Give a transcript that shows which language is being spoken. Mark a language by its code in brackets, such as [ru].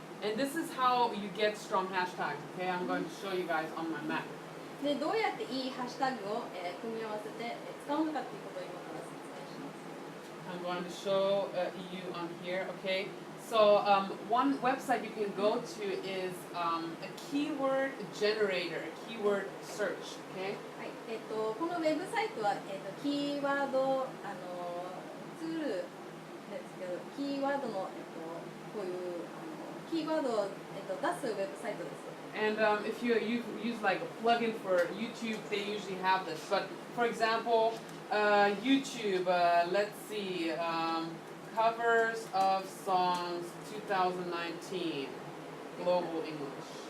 [en] And this is how you get strong hashtags, okay? I'm going to show you guys on my map. [ja] でどうやっていいハッシュタグを、組み合わせて、使うのかっていうことを今から説明します。 [en] I'm going to show you on here, okay? So one website you can go to is a keyword generator, a keyword search, okay? [ja] はい、このウェブサイトは、キーワードツールですけど、キーワードの、こういうキーワードを、出すウェブサイトです。 [en] And if you use like a plugin for YouTube, they usually have this. But for example, YouTube, let's see, covers of songs 2019, global English.